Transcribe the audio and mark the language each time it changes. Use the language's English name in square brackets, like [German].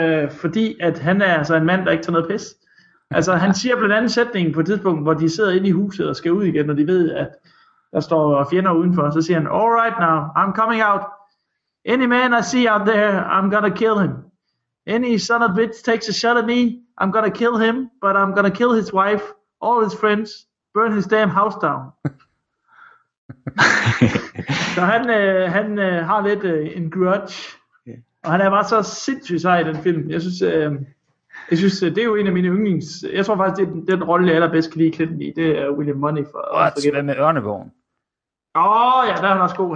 [Danish] Fordi at han er altså en mand, der ikke tager noget pis. Altså, han siger blandt andet sætningen på et tidspunkt, hvor de sidder inde i huset og skal ud igen, og de ved, at der står fjender udenfor, så siger han, [English] all right now, I'm coming out. Any man I see out there, I'm gonna kill him. Any son of a bitch takes a shot at me, I'm gonna kill him, but I'm gonna kill his wife, all his friends, burn his damn house down. [Danish] Så han har lidt en grudge, og han er bare så sindssygt sej i den film. Jeg synes, det er jo en af mine yndlings... Jeg tror faktisk, det er den rolle, jeg allerbedst kan lide Clinton i. Det er William Money. Hvad med Ørnebogen? Åh, ja, der er han også god.